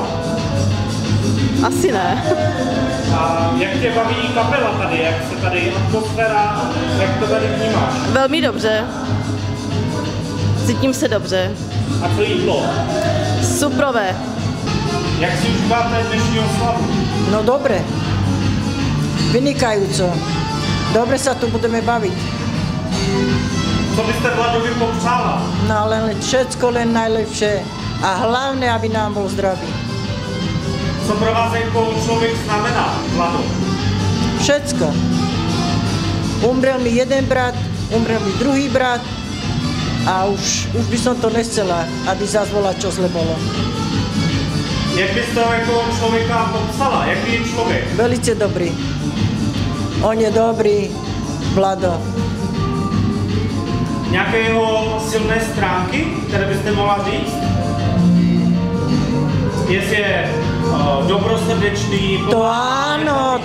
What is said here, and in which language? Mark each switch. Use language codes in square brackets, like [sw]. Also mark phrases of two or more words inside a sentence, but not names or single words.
[cs] Asi ne. A jak tě baví kapela tady? Jak se tady atmosféra, jak to tady vnímáš? Velmi dobře. Cítím se dobře. A co jídlo? [sk] Superové. [cs] Jak si užíváte dnešní oslavu? [sk] No dobre. Vynikajúco. Dobre sa tu budeme baviť. [cs] Co byste Vladovi popřála? [sk] No len všetko len najlepšie. A hlavne, aby nám bol zdravý. [cs] Co pro vás jako člověk znamená, Vlado? [sk] Všetko. Umrel mi jeden brat, umrel mi druhý brat a už by som to nechcela, aby zás bola čo zle bolo. [cs] Jak byste ho jako člověka popsala? Jaký je člověk? Velice dobrý. On je dobrý, Vlado. Nějaké jeho silné stránky, které byste mohla říct? Jestli je dobrosrdečný, pomáhá.